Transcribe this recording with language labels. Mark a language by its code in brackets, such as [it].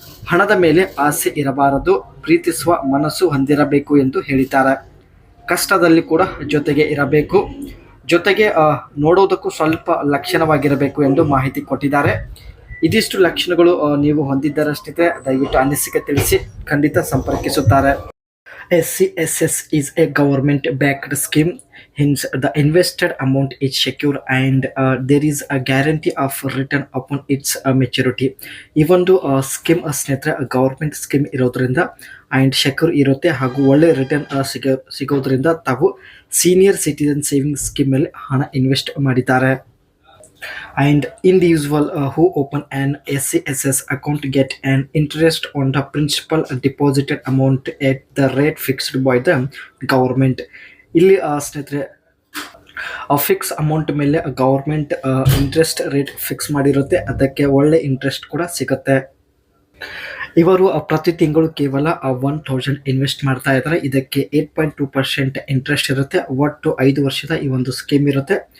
[kn] ಹಣದ ಮೇಲೆ ಆಸೆ ಇರಬಾರದು, ಪ್ರೀತಿಸುವ ಮನಸ್ಸು ಹೊಂದಿರಬೇಕು ಎಂದು ಹೇಳಿದ್ದಾರೆ. ಕಷ್ಟದಲ್ಲಿ ಕೂಡ ಜೊತೆಗೆ ಇರಬೇಕು, ಜೊತೆಗೆ ನೋಡೋದಕ್ಕೂ ಸ್ವಲ್ಪ ಲಕ್ಷಣವಾಗಿರಬೇಕು ಎಂದು ಮಾಹಿತಿ ಕೊಟ್ಟಿದ್ದಾರೆ. ಇದಿಷ್ಟು ಲಕ್ಷಣಗಳು ನೀವು ಹೊಂದಿದ್ದರಷ್ಟಿದ್ರೆ ದಯವಿಟ್ಟು ಅನಿಸಿಕೆ ತಿಳಿಸಿ, ಖಂಡಿತ ಸಂಪರ್ಕಿಸುತ್ತಾರೆ. [en] SCSS is a government backed scheme, hence the invested amount is secure and there is a guarantee of return upon its maturity. [kn] ಈ ಒಂದು ಸ್ಕೀಮ್ ಸ್ನೇಹಿತರೆ ಗವರ್ಮೆಂಟ್ ಸ್ಕೀಮ್ ಇರೋದ್ರಿಂದ ಆ್ಯಂಡ್ ಸೆಕ್ಯೂರ್ ಇರುತ್ತೆ ಹಾಗೂ ಒಳ್ಳೆ ರಿಟರ್ನ್ ಸಿಗೋದ್ರಿಂದ ತಾವು ಸೀನಿಯರ್ ಸಿಟಿಜನ್ ಸೇವಿಂಗ್ ಸ್ಕೀಮಲ್ಲಿ ಹಣ ಇನ್ವೆಸ್ಟ್ ಮಾಡಿದ್ದಾರೆ. [en] And individual who open an SCSS account get an interest on the principal deposited amount at the rate fixed by the government. [kn] ಇಲ್ಲಿ ಸ್ನೇಹಿತರೆ ಫಿಕ್ಸ್ ಅಮೌಂಟ್ ಮೇಲೆ ಗೌರ್ಮೆಂಟ್ ಇಂಟ್ರೆಸ್ಟ್ ರೇಟ್ ಫಿಕ್ಸ್ ಮಾಡಿರುತ್ತೆ, ಅದಕ್ಕೆ ಒಳ್ಳೆ interest ಕೂಡ ಸಿಗುತ್ತೆ. ಇವರು ಪ್ರತಿ ತಿಂಗಳು ಕೇವಲ 1000 ಇನ್ವೆಸ್ಟ್ ಮಾಡ್ತಾ ಇದ್ದಾರೆ. ಇದಕ್ಕೆ 8.2% ಇಂಟ್ರೆಸ್ಟ್ ಇರುತ್ತೆ. ಒಟ್ಟು 5 ವರ್ಷದ ಈ ಒಂದು ಸ್ಕೀಮ್ ಇರುತ್ತೆ.